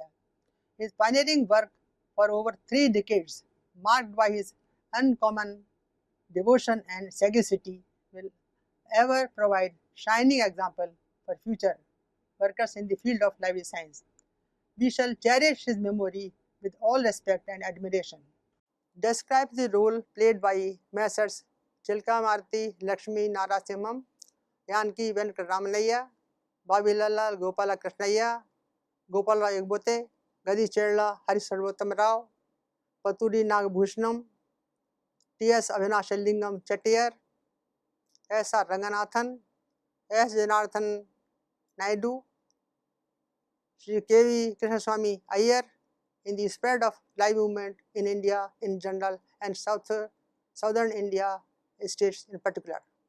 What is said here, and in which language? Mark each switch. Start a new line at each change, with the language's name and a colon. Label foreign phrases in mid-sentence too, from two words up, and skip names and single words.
English: His pioneering work for over 3 decades, marked by his uncommon devotion and sagacity, will ever provide shining example for future workers in the field of library science. We shall cherish his memory with all respect and admiration. Describe the role played by Messrs. Chilkamarti Lakshmi Narasimham, Yanki Venkataramanayya, Vavilala Gopala Krishnayya, Gopala Egbote, Gadi Cherla Hari Sarvottam Rao, Paturi Nagbhushanam, T.S. Avinashalingam Chettiar, S.R. Ranganathan, S. Janardhan Naidu, Sri K.V. Krishnaswamy Iyer in the spread of live movement in India in general and southern India states in particular.